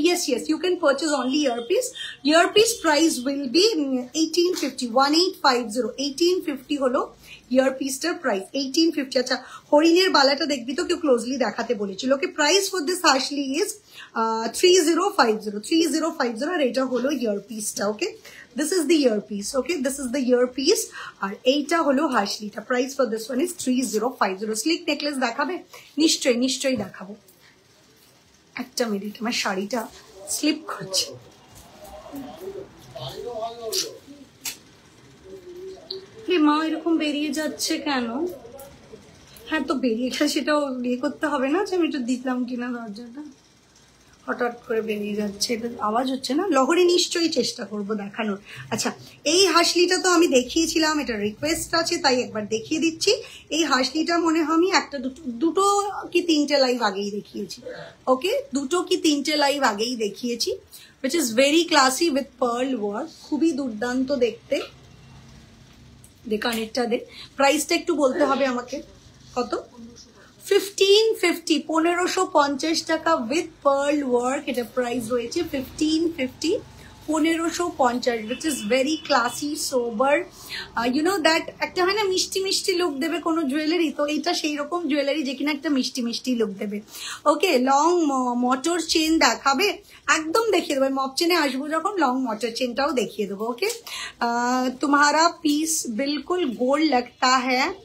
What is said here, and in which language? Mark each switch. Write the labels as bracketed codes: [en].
[en] yes you can purchase only earpiece price will be 1850, 1850 [bn] হলো ইয়ারপিসটার price, [en] 1850। [bn] আচ্ছা, হরিণের বালাটা দেখবি তো, কেউ ক্লোজলি দেখাতে বলেছিল। ওকে, [en] price for this harshly is 3050, [bn] আর এটা হলো ইয়ারপিসটা। [en] Okay, this is the earpiece. Okay, this is the earpiece, [bn] আর এইটা হলো হার্শলিটা। [en] Price for this one is 3050। [bn] Slick necklace দেখাবে? নিশ্চয়ই দেখাবো। একটা মিনিট, আমার শাড়িটা স্লিপ করছে। মা এরকম বেরিয়ে যাচ্ছে কেন? হ্যাঁ, তো বেরিয়ে গেলে সেটাও ইয়ে করতে হবে না যে আমি একটু দিতাম কিনা দরজাটা, হঠাৎ করে বেরিয়ে যাচ্ছে, এটা আওয়াজ হচ্ছে না। লহরি নিশ্চয়ই চেষ্টা করব দেখানোর। আচ্ছা, এই হাসলিটা তো আমি দেখিয়েছিলাম, এটা রিকোয়েস্ট আছে তাই একবার দেখিয়ে দিচ্ছি। এই হাসলিটা মনে হয় আমি দুটো কি তিনটে লাইভ আগেই দেখিয়েছি। ওকে, 2 কি 3টে লাইভ আগেই দেখিয়েছি, [en] which is very classy with pearl work, [bn] খুবই দুর্দান্ত দেখতে। কানেরটা দে, প্রাইসটা একটু বলতে হবে আমাকে, কত? 1550 টাকা [en] With pearl work. [bn] এটা প্রাইস রয়েছে 1550, [en] 1550, which is very classy, sober. You know that [bn] একটা হয় না মিষ্টি মিষ্টি লুক দেবে কোনো জুয়েলারি, তো এটা সেই রকম জুয়েলারি যে কিনা একটা মিষ্টি মিষ্টি লুক দেবে। ওকে, লং মোটর চেন দেখাবে, একদম দেখিয়ে দেবো। মপ চেনে আসবো যখন লং मोटर चेनটাও দেখিয়ে देबो। [hi] ओके, तुम्हारा पीस बिल्कुल गोल्ड लगता है।